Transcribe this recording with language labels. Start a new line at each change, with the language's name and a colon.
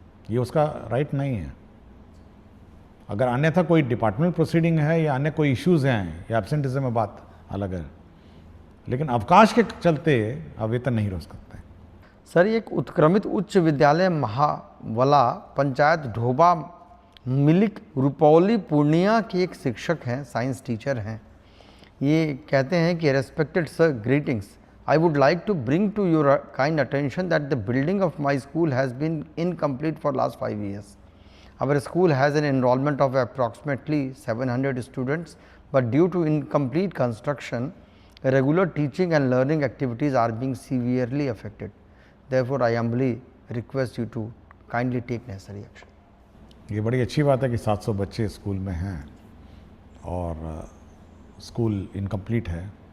Hindi: ये उसका राइट नहीं है। अगर अन्यथा कोई डिपार्टमेंट प्रोसीडिंग है या अन्य कोई इश्यूज़ हैं या एब्सेंटिज्म में, बात अलग है, लेकिन अवकाश के चलते आप वेतन नहीं रोक सकते। सर, एक उत्क्रमित उच्च विद्यालय महावला पंचायत ढोबा मिलिक रुपौली पूर्णिया के एक शिक्षक हैं, साइंस टीचर हैं। ये कहते हैं कि respected sir, greetings,
English: I would like to bring to your kind attention that the building of my school has been incomplete for last 5 years. Our school has an enrollment of approximately 700 students, but due to incomplete construction, regular teaching and learning activities are being severely affected. Therefore, I humbly request you to kindly take necessary action.
Hindi: ये बड़ी अच्छी बात है कि 700 बच्चे school में हैं और स्कूल इनकम्प्लीट है,